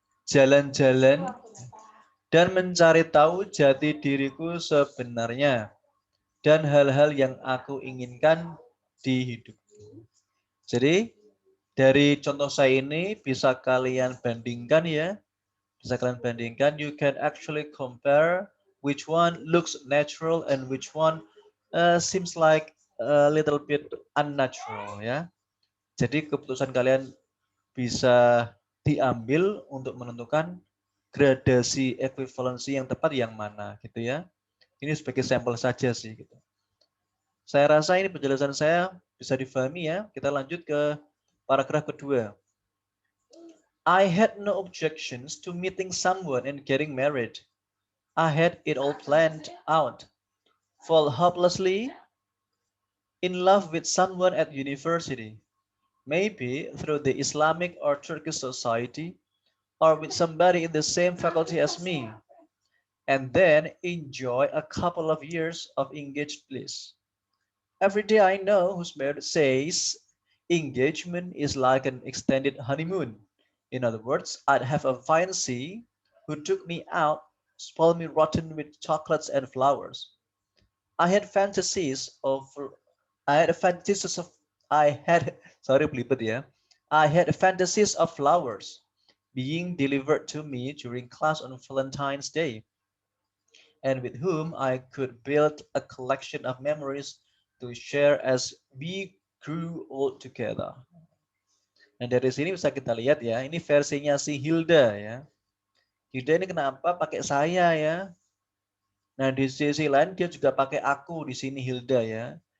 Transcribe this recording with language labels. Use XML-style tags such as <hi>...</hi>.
<id>Jalan-jalan dan mencari tahu jati diriku sebenarnya dan hal-hal yang aku inginkan di hidup. Jadi dari contoh saya ini bisa kalian bandingkan ya, bisa kalian bandingkan.</id> <en>You can actually compare which one looks natural and which one seems like a little bit unnatural ya.</en> <id>Jadi keputusan kalian bisa diambil untuk menentukan gradasi equivalency yang tepat yang mana gitu ya. Ini sebagai sampel saja sih gitu. Saya rasa ini penjelasan saya bisa difahami ya. Kita lanjut ke paragraf kedua.</id> <en>I had no objections to meeting someone and getting married. I had it all planned out. Fall hopelessly in love with someone at university. Maybe through the Islamic or Turkish society, or with somebody in the same faculty as me, and then enjoy a couple of years of engaged bliss. Every day I know who's married says engagement is like an extended honeymoon. In other words, I'd have a fiancé who took me out, spoiled me rotten with chocolates and flowers. I had fantasies of I had fantasies of I had sorry belibet ya. I had fantasies of flowers being delivered to me during class on Valentine's Day, and with whom I could build a collection of memories to share as we grew old together.</en> <id>Nah dari sini bisa kita lihat ya, ini versinya si Hilda ya. Hilda ini kenapa pakai saya ya? Nah di sisi lain dia juga pakai aku di sini Hilda ya.</id>